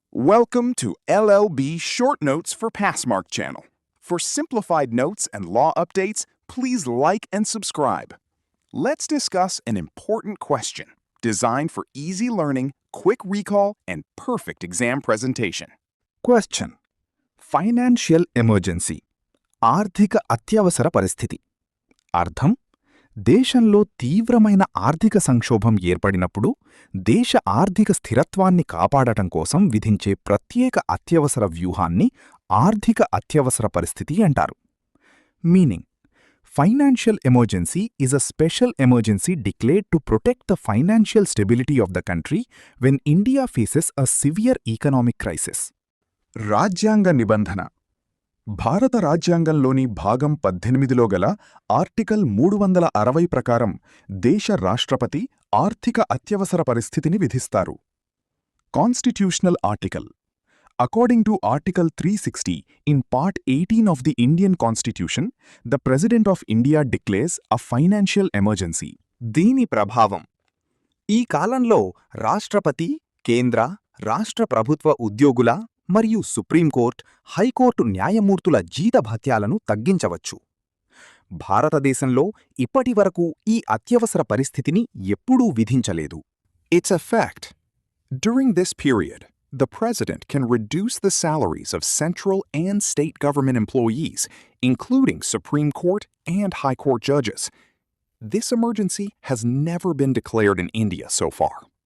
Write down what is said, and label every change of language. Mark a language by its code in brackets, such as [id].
[en] Welcome to LLB Short Notes for Passmark channel. For simplified notes and law updates, please like and subscribe. Let's discuss an important question designed for easy learning, quick recall, and perfect exam presentation. [te] Question financial emergency ఆర్థిక అత్యవసర పరిస్థితి. అర్థం: దేశంలో తీవ్రమైన ఆర్థిక సంక్షోభం ఏర్పడినప్పుడు దేశ ఆర్థిక స్థిరత్వాన్ని కాపాడటం కోసం విధించే ప్రత్యేక అత్యవసర వ్యూహాన్ని ఆర్థిక అత్యవసర పరిస్థితి అంటారు. [en] Meaning: financial emergency is a special emergency declared to protect the financial stability of the country when India faces a severe economic crisis. [te] రాజ్యాంగ నిబంధన. భారత రాజ్యాంగంలోని భాగం 18లో గల ఆర్టికల్ 360 ప్రకారం దేశ రాష్ట్రపతి ఆర్థిక అత్యవసర పరిస్థితిని విధిస్తారు. [en] Constitutional article. According to Article 360 in Part 18 of the Indian Constitution, the President of India declares a financial emergency. [te] దీని ప్రభావం: ఈ కాలంలో రాష్ట్రపతి, కేంద్ర, రాష్ట్ర ప్రభుత్వ ఉద్యోగుల మరియు సుప్రీంకోర్టు, హైకోర్టు న్యాయమూర్తుల జీతభత్యాలను తగ్గించవచ్చు. భారతదేశంలో ఇప్పటివరకు ఈ అత్యవసర పరిస్థితిని ఎప్పుడూ విధించలేదు. [en] It's a fact. During this period, the President can reduce the salaries of central and state government employees, including Supreme Court and High Court judges. This emergency has never been declared in India so far.